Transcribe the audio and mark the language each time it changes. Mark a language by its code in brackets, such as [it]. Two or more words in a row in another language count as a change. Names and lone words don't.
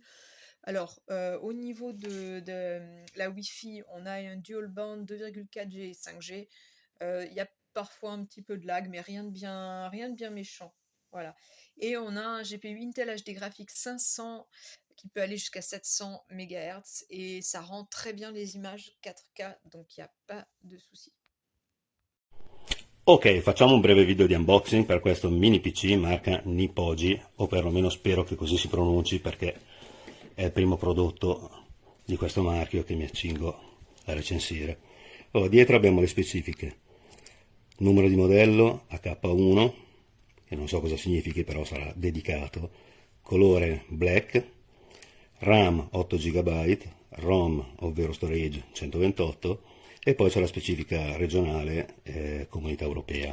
[fr] Alors, au niveau de la Wi-Fi, on a un [en] dual band [fr] 2,4G et 5G. Il y a parfois un petit peu de lag, mais rien de bien méchant. Voilà. Et on a un GPU Intel HD Graphics 500 qui peut aller jusqu'à 700 MHz et ça rend très bien les images 4K, donc il n'y a pas de souci. [it] Ok, facciamo un breve video di unboxing per questo mini PC marca Nipogi, o perlomeno spero che così si pronunci perché è il primo prodotto di questo marchio che mi accingo a recensire. Dietro abbiamo le specifiche: numero di modello AK1, che non so cosa significhi, però sarà dedicato, colore black, RAM 8 GB, ROM ovvero storage 128, e poi c'è la specifica regionale Comunità Europea.